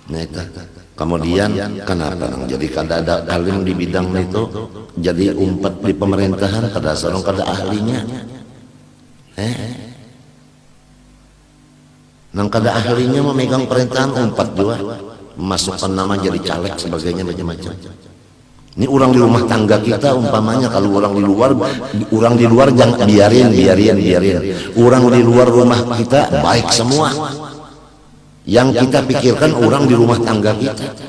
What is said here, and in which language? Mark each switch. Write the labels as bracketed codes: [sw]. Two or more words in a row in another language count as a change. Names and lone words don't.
[bjn] Nah itu Kemudian kenapa jadi kada ada alim di bidang itu, jadi umpat di pemerintahan kada sarung kada ahlinya. Nang kada ahlinya memegang pemerintahan umpat juga, masukkan nama jadi caleg sebagainya macam-macam. Ini orang di rumah tangga kita umpamanya, kalau orang di luar jangan biarin. Orang di luar rumah kita baik semua. Yang kita pikirkan orang di rumah tangga kita.